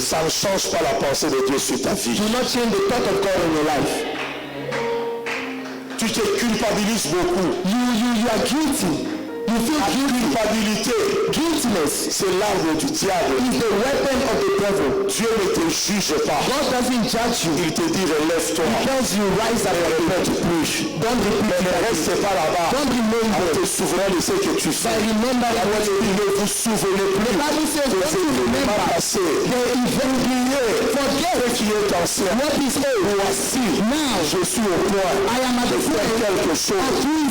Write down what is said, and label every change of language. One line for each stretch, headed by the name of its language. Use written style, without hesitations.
French: ça ne change pas la pensée de Dieu sur ta vie.
English: Do not change the thought of God in your life.
French: Tu te culpabilises beaucoup.
English: You are guilty. You feel
French: La
English: guilty.
French: culpabilité,
English: Guiltiness
French: c'est l'arme du diable.
English: is the weapon of the devil.
French: Dieu ne te juge pas.
English: God doesn't judge you.
French: Il te dit relève-toi.
English: He tells you rise up and repent. Don't repeat
French: Mais ne
English: that.
French: reste pas là-bas.
English: Don't remain
French: En
English: there.
French: te souvenant de ce que tu fais.
English: But remember
French: La
English: what
French: Bible dit ne vous souvenez
English: the
French: plus
English: Bible says.
French: de
English: Don't
French: ce
English: you
French: qui
English: remember
French: est passé.
English: the event?
French: Oubliez
English: Forget
French: ce qui est ancien.
English: what is old.
French: Voici,
English: Now
French: je suis au point
English: I am at
French: de
English: the
French: faire
English: point
French: quelque
English: of
French: chose.
English: doing